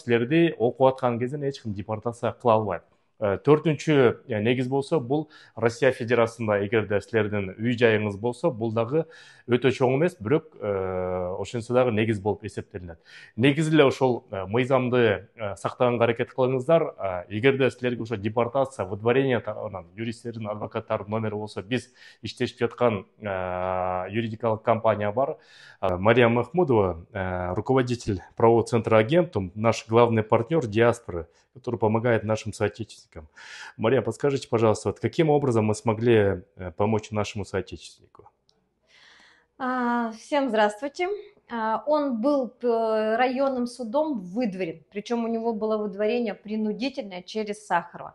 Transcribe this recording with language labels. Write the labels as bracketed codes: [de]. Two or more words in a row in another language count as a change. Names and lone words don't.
[ky] Силерди окуп аткан кезде эч ким депортация кыла албайт. Төртүнчү негиз болсо, бул Россия Федерациясында эгерде силердин үй жайыңыз болсо, бул дагы өтө чоң эмес, бирок ошентсе дагы негиз болуп эсептелинет. Негизи эле ошол мыйзамды сактаганга аракет кылыңыздар. Эгерде силерге ошо депортация, выдворение тарабынан юристтердин, адвокаттардын номери болсо, биз иштешип жаткан юридикалык компания бар. [ru] Мария Махмудова, руководитель правового центра Агентум, наш главный партнер диаспоры, который помогает нашим соотечественникам. Мария, подскажите, пожалуйста, вот каким образом мы смогли помочь нашему соотечественнику? Всем здравствуйте. Он был районным судом выдворен, причем у него было выдворение принудительное через Сахарова.